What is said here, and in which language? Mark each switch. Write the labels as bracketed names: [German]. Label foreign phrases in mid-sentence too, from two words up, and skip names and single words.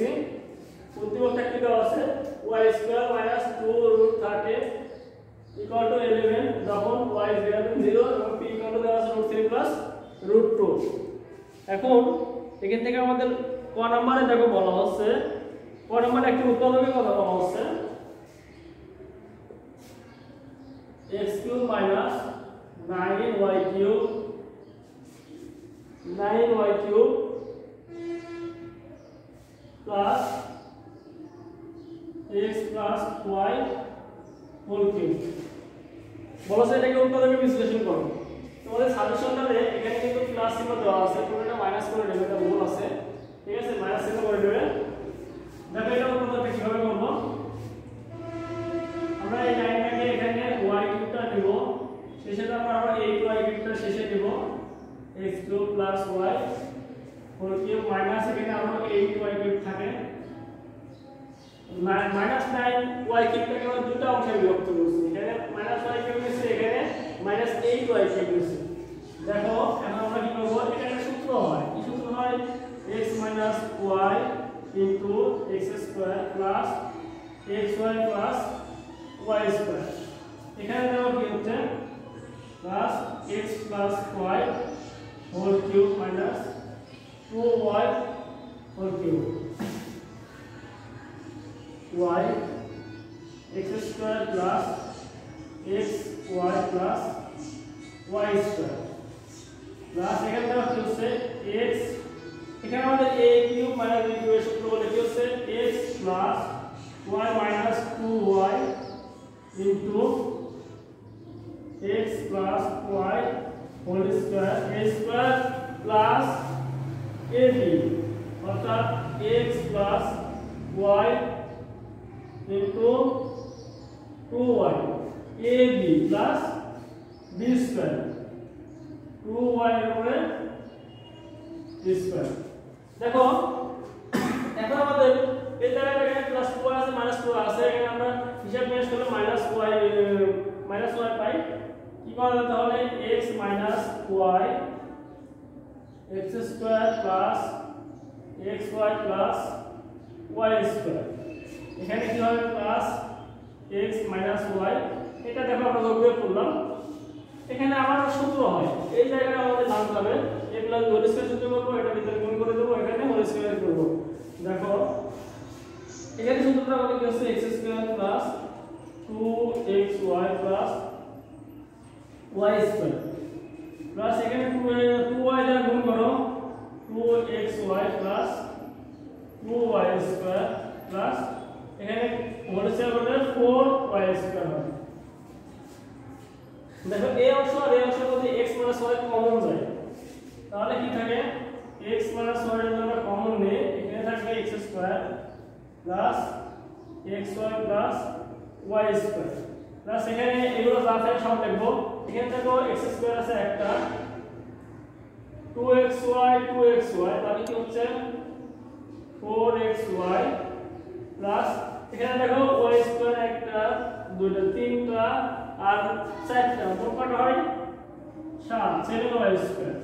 [Bangla] উদ্দীপকটা কি দেওয়া আছে? y² - 2√30 = 11 যখন y > 0 এবং p দেওয়া আছে √3 + √2। এখন এখান থেকে আমাদের ক নম্বরে দেখো বলা হচ্ছে, ক নম্বরে একটি উৎপাদকের কথা বলা হচ্ছে x³ - 9y³ [English] plus x plus y whole cube। [Bangla] বলছে এটাকে উৎপাদকে বিশ্লেষণ করো। তোমাদের সাজেশনটাতে এখানে কিন্তু প্লাস চিহ্ন দেওয়া আছে, তোমরা এটা মাইনাস করে দেবে, এটা ভুল আছে। ঠিক আছে, মাইনাস চিহ্ন করে দেবে। দেখো এটা উৎপাদকে কিভাবে করব। আমরা এই লাইনটাকে এখানে y³ টা নিব, শেষে আমরা আবার 8y³ টা শেষে নিব, [English] x³ plus y whole cube [Bangla] মাইনাস এখানে আমরা 8y³ থাকে মাইনাস 9y³ টাকে আমরা দুটো অংশে বিভক্ত করছি। এখানে -y³ নিছি, এখানে -8y³ নিছি। দেখো এখন আমরা কি করব, এটা একটা সূত্র হয়। কি সূত্র হয়? [English] x - y * x² plus xy plus y²। [Bangla] এখানে দেখো কি হচ্ছে [English] plus x plus y whole cube minus 2y whole cube y x² plus xy plus y² plus [Bangla] এখানে দেখো কি হচ্ছে x, এখানে আমাদের a³ - b³ এর সূত্র বলে কি হচ্ছে [English] x plus y minus 2y into x plus y whole square a square plus ab অর্থাৎ x plus y into 2y ab plus b square 2y [Bangla] এর উপরে [English] b square। [Bangla] দেখো এখন আমাদের এই জায়গাটায় প্লাস 2 আছে মাইনাস 2 আছে, এখানে আমরা হিসাব নিয়ে আসলে মাইনাস y পাই। কি করব তাহলে [English] x minus y x² plus xy plus y²। [Bangla] এখানে কি হবে প্লাস [English] x minus y, [Bangla] এটা দেখো আমরা যোগ বিয়োগ করলাম। এখানে আবার সূত্র হয়, এই জায়গাটা আমাদের জানতে হবে a [English] plus whole square [Bangla] সূত্র করব, এটা ভিতরে গুণ করে দেব, এখানে [English] whole square [Bangla] করব। দেখো এখানে সূত্রটা আমাদের কি হচ্ছে [English] x² plus 2xy plus y² [Bangla] প্লাস এখানে 2y দ্বারা গুণ করো [English] 2xy plus 2y² [Bangla] প্লাস এখানে [English] whole square [Bangla] করলে 4y² হবে। দেখো এই অংশ আর এই অংশের মধ্যে x y কমন যায়, তাহলে কি থাকে x y এর জন্য আমরা কমন নেই, এখানে থাকবে [English] x² plus xy plus y² [Bangla] প্লাস এখানে এগুলো যা থাকে সব লিখবো। এখানে দেখো x² আছে একটা, 2xy তাহলে কি হচ্ছে 4xy প্লাস এখানে দেখো y² একটা, দুইটা, তিনটা আর চারটা, মোট কত হয় 7y²।